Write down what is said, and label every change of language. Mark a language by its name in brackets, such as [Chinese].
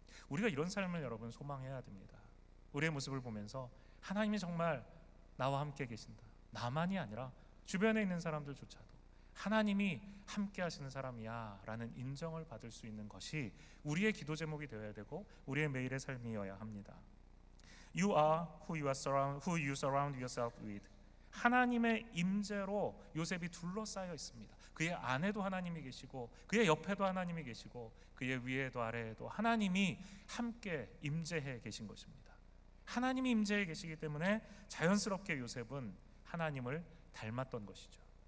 [Korean] 우리가 이런 삶을 여러분 소망해야 됩니다. 우리의 모습을 보면서 하나님이 정말 나와 함께 계신다. 나만이 아니라 주변에 있는 사람들조차도 하나님이 함께 하시는 사람이야 라는 인정을 받을 수 있는 것이 우리의 기도 제목이 되어야 되고 우리의 매일의 삶이어야 합니다. [English] You are who you surround yourself with. [Korean] 하나님의 임재로 요셉이 둘러싸여 있습니다. 그의 안에도 하나님이 계시고 그의 옆에도 하나님이 계시고 그의 위에도 아래에도 하나님이 함께 임재해 계신 것입니다. 하나님이 임재해 계시기 때문에 자연스럽게 요셉은 하나님을 닮았던 것이죠.